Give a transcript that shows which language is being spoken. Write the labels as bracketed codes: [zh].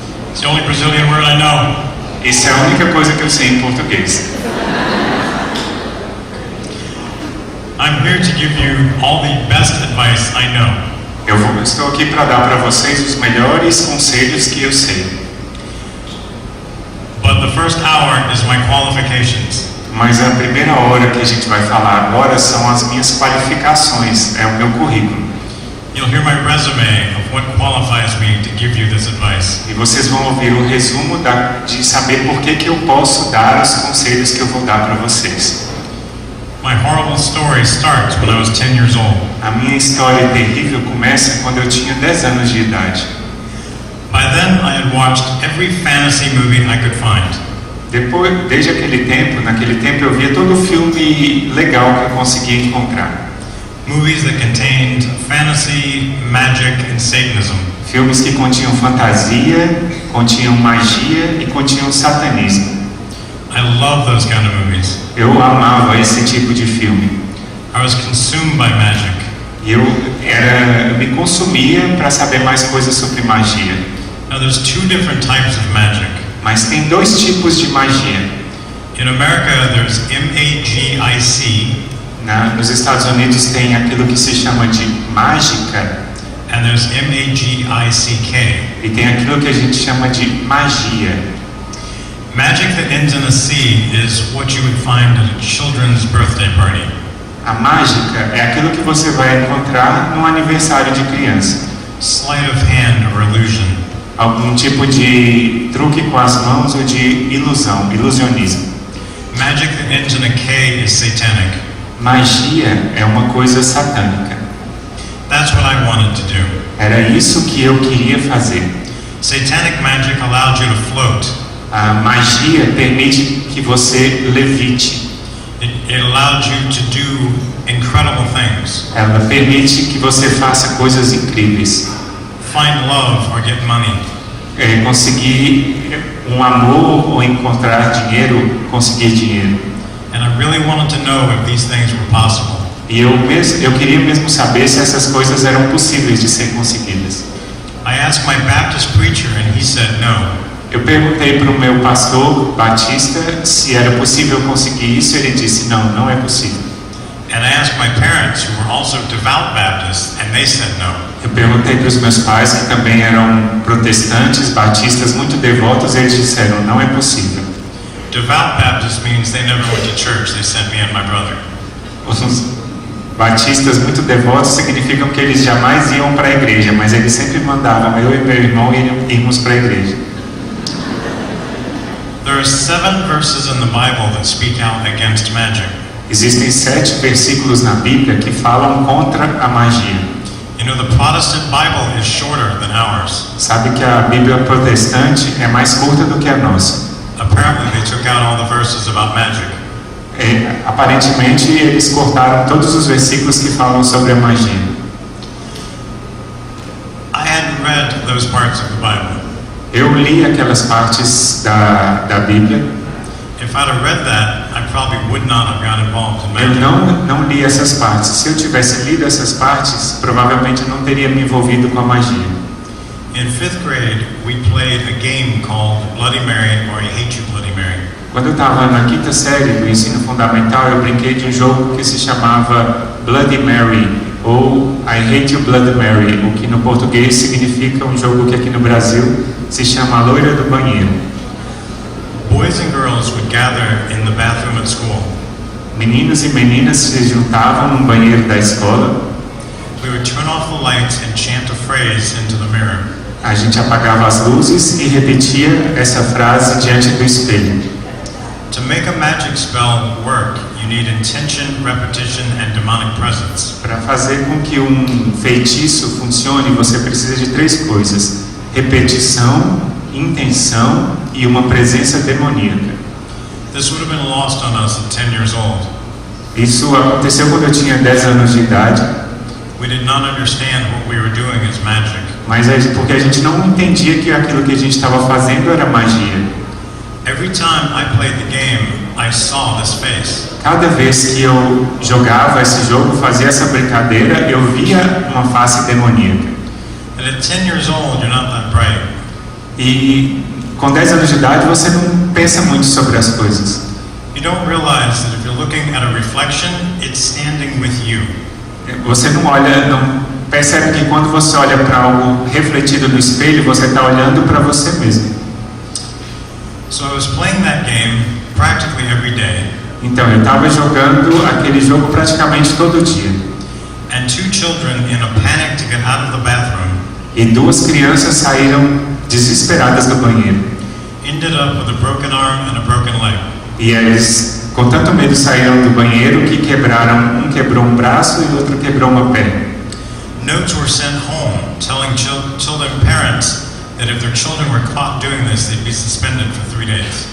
[en] It's the only Brazilian word I know. [pt] Isso é a única coisa que eu sei em português. [en] I'm here to give you all the best advice I know. [pt] Estou aqui para dar para vocês os melhores conselhos que eu sei. [en] But the first hour is my qualifications. [pt] Mas a primeira hora que a gente vai falar agora são as minhas qualificações, é o meu currículo. [en] You'll hear my resume of what qualifies me to give you this advice. [pt] E vocês vão ouvir o resumo de saber por que eu posso dar os conselhos que eu vou dar para vocês. [en] My horrible story starts when I was 10 years old. [pt] A minha história terrível começa quando eu tinha 10 anos de idade. [en] By then, I had watched every fantasy movie I could find. [pt] Naquele tempo eu via todo filme legal que eu conseguia encontrar. [en] Movies that contained fantasy, magic, and Satanism. [pt] Filmes que continham fantasia, continham magia e continham satanismo. [en] I love those kind of movies. [pt] Eu amava esse tipo de filme. [en] I was consumed by magic. [pt] E eu me consumia para saber mais coisas sobre magia. [en] Now there's two different types of magic. [pt] Mas tem dois tipos de magia. [en] In America there's M-A-G-I-C. [pt] Nos Estados Unidos tem aquilo que se chama de mágica. [en] And there's M-A-G-I-C-K. [pt] E tem aquilo que a gente chama de magia. [en] Magic that ends in a C is what you would find at a children's birthday party. [pt] A mágica é aquilo que você vai encontrar no aniversário de criança. [en] Sleight of hand or illusion. [pt] Algum tipo de truque com as mãos ou de ilusionismo. [en] Magic that ends in a K is satanic. [pt] Magia é uma coisa satânica. [en] That's what I wanted to do. [pt] Era isso que eu queria fazer. [en] Satanic magic allowed you to float. [pt] A magia permite que você levite. [en] It allowed you to do incredible things. [pt] Ela permite que você faça coisas incríveis. [en] Find love or get money. [pt] Conseguir um amor ou encontrar dinheiro, conseguir dinheiro. [en] And I really wanted to know if these things were possible. [pt] E eu queria mesmo saber se essas coisas eram possíveis de ser conseguidas. [en] I asked my Baptist preacher and he said no. [pt] Eu perguntei para o meu pastor batista se era possível conseguir isso, e ele disse não é possível. [en] And I asked my parents who were also devout Baptists and they said no. [pt] Eu perguntei para os meus pais que também eram protestantes, batistas muito devotos, e eles disseram não é possível. [en] Devout Baptist means they never went to church. They sent me and my brother. [pt] Os batistas muito devotos significam que eles jamais iam para a igreja, mas eles sempre mandavam eu e meu irmão irmos para a igreja. [en] There are 7 verses in the Bible that speak out against magic. [pt] Existem 7 versículos na Bíblia que falam contra a magia. [en] You know, the Protestant Bible is shorter than ours. [pt] Sabe que a Bíblia protestante é mais curta do que a nossa. [en] Apparently they took out all the verses about magic. [pt] Aparentemente eles cortaram todos os versículos que falam sobre a magia. [en] I hadn't read those parts of the Bible. [pt] Eu li aquelas partes da Bíblia. [en] If I'd have read that, I probably would not have got involved in [pt] Eu [en] magic. [pt] não li essas partes. Se eu tivesse lido essas partes, provavelmente não teria me envolvido com a magia. [en] In 5th grade, we played a game called Bloody Mary or I Hate You Bloody Mary. [pt] Quando eu estava na 5ª série do ensino fundamental, eu brinquei de um jogo que se chamava Bloody Mary ou I Hate You Bloody Mary, o que no português significa um jogo que aqui no Brasil se chama Loira do Banheiro. [en] Boys and girls would gather in the bathroom at school. [pt] Meninos e meninas se juntavam no banheiro da escola. [en] We would turn off the lights and chant a phrase into the mirror. [pt] A gente apagava as luzes e repetia essa frase diante do espelho. [en] To make a magic spell work, you need intention, repetition, and demonic presence. [pt] Para fazer com que um feitiço funcione, você precisa de 3 coisas: repetição, intenção e uma presença demoníaca. [en] This would have been lost on us at 10 years old. [pt] Isso aconteceu quando eu tinha 10 anos de idade. [en] We did not understand what we were doing as magic. [pt] Mas porque a gente não entendia que aquilo que a gente estava fazendo era magia. [en] Every time I played the game, I saw this face. [pt] Cada vez que eu jogava esse jogo, fazia essa brincadeira, eu via uma face demoníaca. [en] And at 10 years old, you're not that bright. [pt] E com 10 anos de idade você não pensa muito sobre as coisas. [en] You don't realize that if you're looking at a reflection, it's standing with you. [pt] Você não olha, não percebe que quando você olha para algo refletido no espelho, você está olhando para você mesmo. [en] So I was playing that game practically every day. [pt] Então eu estava jogando aquele jogo praticamente todo dia. [en] And 2 children in a panic to get out of the bathroom [pt] E 2 crianças saíram desesperadas do banheiro. [en] ended up with a broken arm and a broken leg. [pt] E eles, com tanto medo, saíram do banheiro que quebraram, um quebrou um braço e o outro quebrou uma perna. [en] Notes were sent home telling children parents that if their children were caught doing this, they'd be suspended for 3 days.